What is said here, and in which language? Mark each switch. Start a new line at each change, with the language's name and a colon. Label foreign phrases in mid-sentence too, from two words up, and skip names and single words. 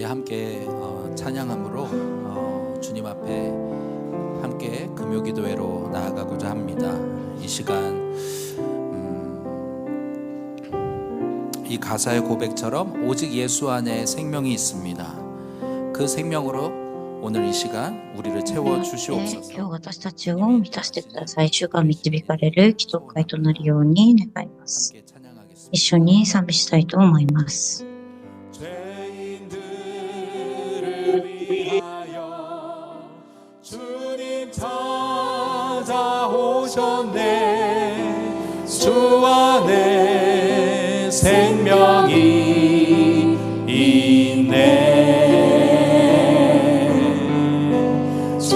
Korean: 함께 찬양함으로 주님 앞에 함께 금요기도회로 나아가고자 합니다. 이 시간 이 가사의 고백처럼 오직 예수 안에 생명이 있습니다. 그 생명으로 오늘 이 시간 우리를 채워 주시옵소서.
Japanese: 今日私たちを満たしてください。主が導かれる祈祷会となるように願います。
Korean: 함께 찬양하겠습니다.
Japanese: 一緒に賛美したいと思います。
Korean: 죄인들을 위하여 주님 찾아오셨네. 주 안에 생명이 있네.